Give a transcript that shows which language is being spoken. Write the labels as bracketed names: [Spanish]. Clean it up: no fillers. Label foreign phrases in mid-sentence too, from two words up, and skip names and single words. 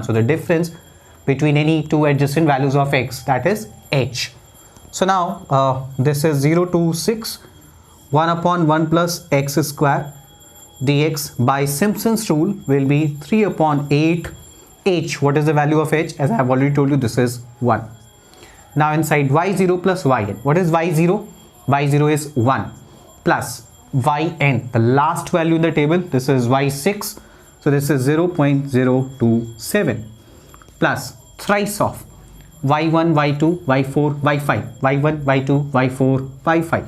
[English] So the difference between any two adjacent values of x, that is h. So now this is 0 to 6, 1 upon 1 plus x square dx by Simpson's rule will be 3 upon 8 h. What is the value of h? As I have already told you, this is 1. Now inside y0 plus yn. What is y0? y0 is 1 plus yn, the last value in the table. This is y6, so this is 0.027 plus thrice of y1, y2, y4, y5, y1, y2, y4, y5.